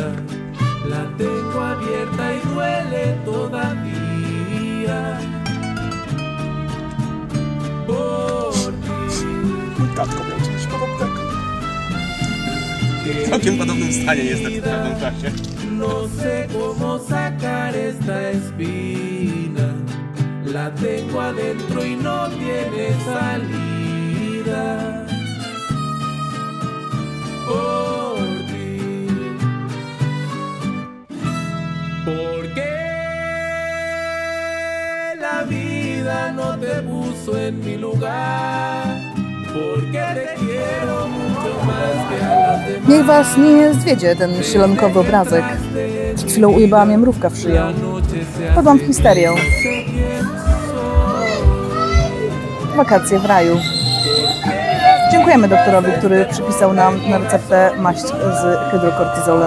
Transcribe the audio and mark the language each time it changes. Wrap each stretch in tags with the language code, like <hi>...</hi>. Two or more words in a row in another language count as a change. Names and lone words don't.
<es>La tengo abierta y duele todavía. Por ti.</es> <pl>Mój tatko miał coś podobnego. W całkiem podobnym stanie niestety w pewnym czasie.</pl> <es>No sé cómo sacar esta espina. La tengo adentro y no tiene salida. Por ti. Porque la vida no te puso en mi lugar. Porque te quiero mucho más que a las demás.</es> <pl>Niech was nie zwiedzie ten sielankowy obrazek. Przed chwilą ujebała mnie mrówka w szyję. Padłam w histerię. Wakacje w raju. Dziękujemy doktorowi, który przypisał nam na receptę maść z hydrokortyzolem.</pl>